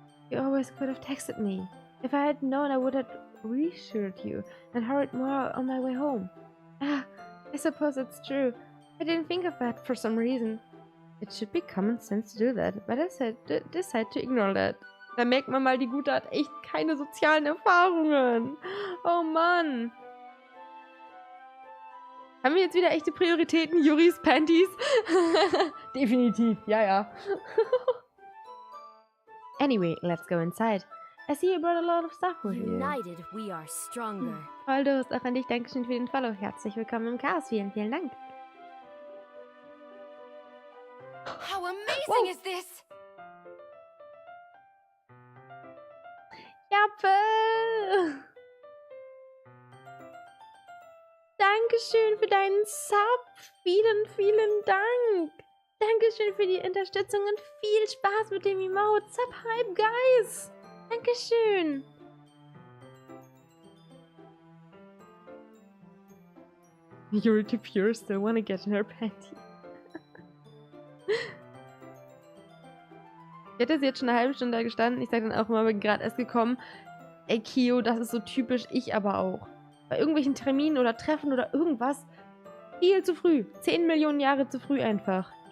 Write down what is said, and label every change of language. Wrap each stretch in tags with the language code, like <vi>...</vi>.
<en>You always could have texted me. If I had known, I would have reassured you and hurried more on my way home. I suppose it's true. I didn't think of that for some reason. It should be common sense to do that, but I decided to ignore that.</en> <de>Da merkt man mal, die Gute hat echt keine sozialen Erfahrungen. Oh Mann. Haben wir jetzt wieder echte Prioritäten? Juris Panties? Definitiv, ja.</de> <en>Anyway, let's go inside. I see you brought a lot of stuff with you. United, we are stronger.</en> <de>Voll Durst, auch an dich. Dankeschön für den Follow. Herzlich willkommen im Chaos. Vielen, vielen Dank.</de> <en>How amazing is this?</en> <de>Jappe! Dankeschön für deinen Sub. Vielen, vielen Dank. Dankeschön für die Unterstützung und viel Spaß mit dem Emote.</de> <en>Sub Hype, guys.</en> <de>Dankeschön.</de> <en>You're too pure, still wanna get in her panty.</en> <de>Ich hätte sie jetzt schon eine halbe Stunde da gestanden. Ich sage dann auch immer, bin gerade erst gekommen. Ey, Kio, das ist so typisch, ich aber auch. Bei irgendwelchen Terminen oder Treffen oder irgendwas viel zu früh. 10 Millionen Jahre zu früh einfach.</de>